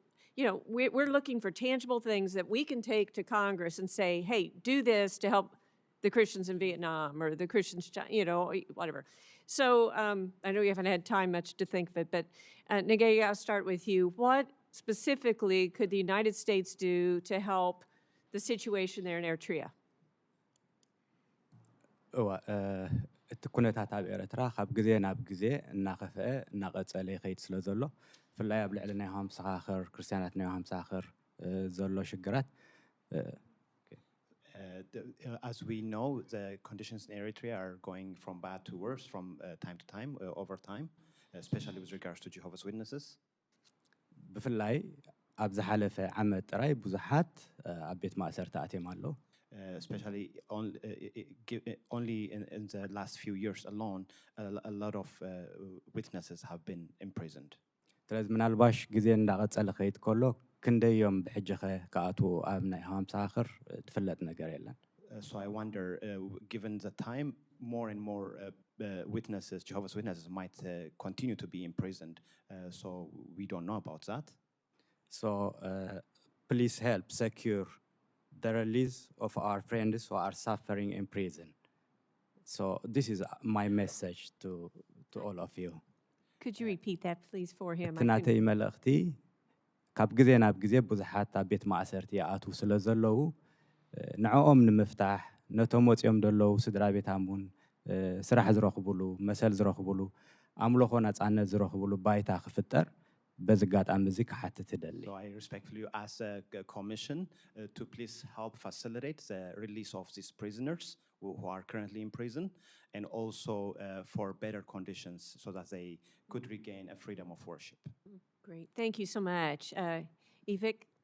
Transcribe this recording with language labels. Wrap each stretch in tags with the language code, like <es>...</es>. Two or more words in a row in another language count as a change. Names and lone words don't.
<en>You know, we're looking for tangible things that we can take to Congress and say, hey, do this to help the Christians in Vietnam or the Christians, you know, whatever. So I know you haven't had time much to think of it, but Nagaya, I'll start with you. What specifically could the United States do to help the situation there in Eritrea?</en> <ti>እቲ ኩነታት ኣብ ኤርትራ ካብ ግዜ ናብ ግዜ እናኸፍአ እናቐፀለ ይኸይድ ስለ ዘሎ ብፍላይ ኣብ ልዕሊ ናይ ሃምሳኻኽር ክርስቲያናት ናይ ሃምሳኻኽር ዘሎ ሽግራት</ti> <en>As we know, the conditions in Eritrea are going from bad to worse from time to time, over time, especially with regards to Jehovah's Witnesses.</en> <ti>ብፍላይ ኣብ ዝሓለፈ ዓመት ጥራይ ብዙሓት ኣብ ቤት ማእሰር ተኣትዮም ኣለዉ</ti> <en>especially only in the last few years alone, a lot of witnesses have been imprisoned.</en> <ti>ስለዚ ምናልባሽ ግዜ እንዳቐፀለ ኸይድ ከሎ ክንደዮም ብሕጂ ኸ ከኣትዉ ኣብ ናይ ሃምሳኻኽር ትፍለጥ ነገር የለን</ti> <en>So I wonder, given the time, more and more witnesses, Jehovah's Witnesses, might continue to be imprisoned. So we don't know about that. So please help secure the release of our friends who are suffering in prison. So this is my message to all of you. Could you repeat that, please, for him?</en> <ti>ትናተይ መልእኽቲ ካብ ግዜ ናብ ግዜ ብዙሓት ኣብ ቤት ማእሰርቲ ይኣትዉ ስለ ዘለዉ ንዕኦም ንምፍታሕ ነቶም ወፂኦም ደለዉ ስድራ ቤታም እውን ስራሕ ዝረኽብሉ መሰል ዝረኽብሉ ኣምልኾ ነፃነት ዝረኽብሉ ባይታ ክፍጠር በዚ ኣጋጣሚ እዚ ክሓትት ይደሊ</ti> <en>So I respectfully ask the Commission to please help facilitate the release of these prisoners who are currently in prison, and also for better conditions so that they could regain a freedom of worship. Great, thank you so much. Ivik?</en>